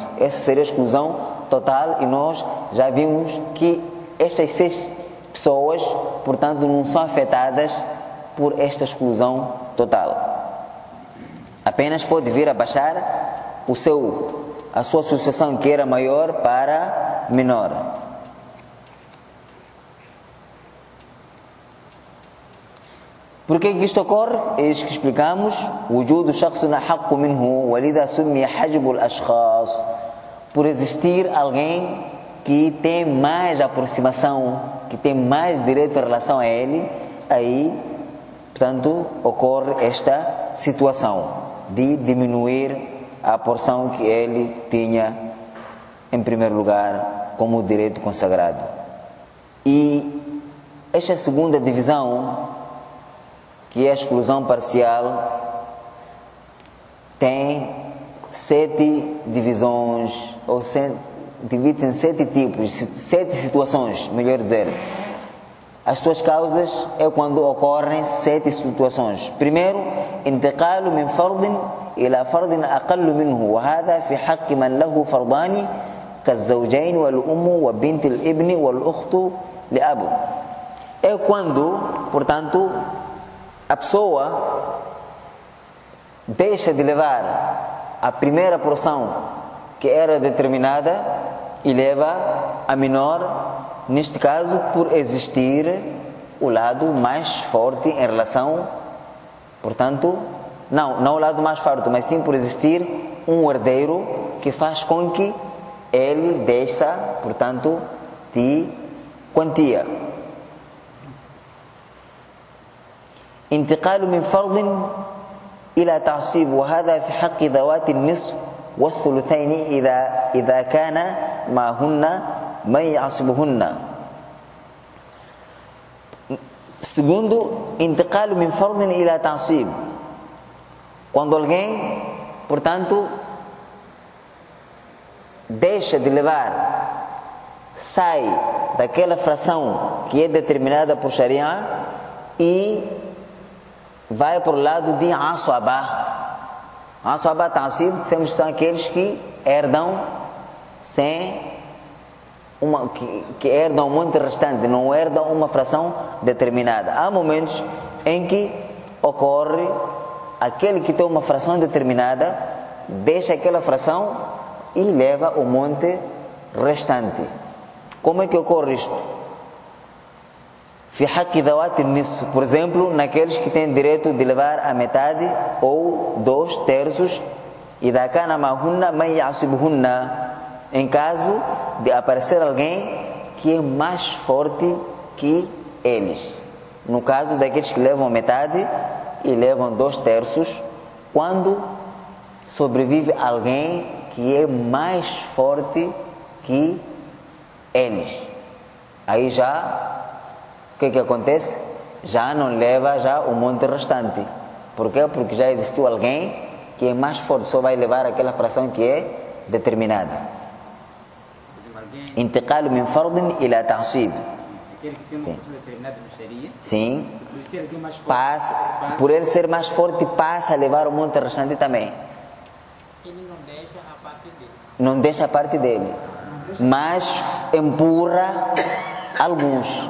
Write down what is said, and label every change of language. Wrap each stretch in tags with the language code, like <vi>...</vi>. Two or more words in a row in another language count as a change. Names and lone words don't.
<pt>Essa seria a exclusão total, e nós já vimos que estas 6 pessoas, portanto, não são afetadas por esta exclusão total. Apenas pode vir a baixar a sua sucessão, que era maior, para menor. Por que isto ocorre? É isso que explicamos.</pt> <ar>وجود شخص أحق منه ولذا سمي حجب الأشخاص.</ar> <pt>Por existir alguém que tem mais aproximação, que tem mais direito em relação a ele, aí, portanto, ocorre esta situação de diminuir a porção que ele tinha em primeiro lugar como direito consagrado. E esta segunda divisão, que é a exclusão parcial, tem 7 divisões, ou divide em 7 tipos, 7 situações, melhor dizer. As suas causas é quando ocorrem 7 situações. Primeiro,</pt> <ar>انتقال من فرض إلى فرض أقل منه وهذا في حق من له فرضان كالزوجين والأم وبنت الابن والأخت لأب.</ar> <pt>É quando, portanto, a pessoa deixa de levar a primeira porção que era determinada e leva a menor, neste caso por existir o lado mais forte em relação, portanto, não o lado mais forte, mas sim por existir um herdeiro que faz com que ele desça, portanto, de quantia.</pt> <ar>انتقال من فرض إلى تعصيب وهذا في حق ذوات النصف والثلثين إذا كان معهن من يعصبهن.</ar> <pt>Segundo,</pt> <ar>انتقال من فرض إلى تعصيب.</ar> <pt>Quando alguém, portanto, deixa de levar, sai daquela fração que é determinada por Sharia e vai para o lado de aswaba. Aswaba, ta'sib, dissemos que são aqueles que herdam sem que herdam um monte restante, não herdam uma fração determinada. Há momentos em que ocorre aquele que tem uma fração determinada, deixa aquela fração e leva o monte restante. Como é que ocorre isto?</pt> <ar>في حق ذوات النصف,</ar> <pt>por exemplo, naqueles que têm direito de levar a metade ou 2/3,</pt> <ar>إذا كان معهن من يعصبهن,</ar> <pt>em caso de aparecer alguém que é mais forte que eles. No caso daqueles que levam metade e levam 2/3, quando sobrevive alguém que é mais forte que eles, aí já, o que acontece? Já não leva já o monte restante. Por quê? Porque já existiu alguém que é mais forte, só vai levar aquela fração que é determinada.</pt> <ar>انتقال من فرض إلى تعصيب.</ar> <pt>Aquele que tem uma função determinada no Sharia. Sim. Passa, por ele ser mais forte, passa a levar o monte restante também. Ele não deixa a parte dele. Não deixa a parte dele, mas empurra alguns.</pt>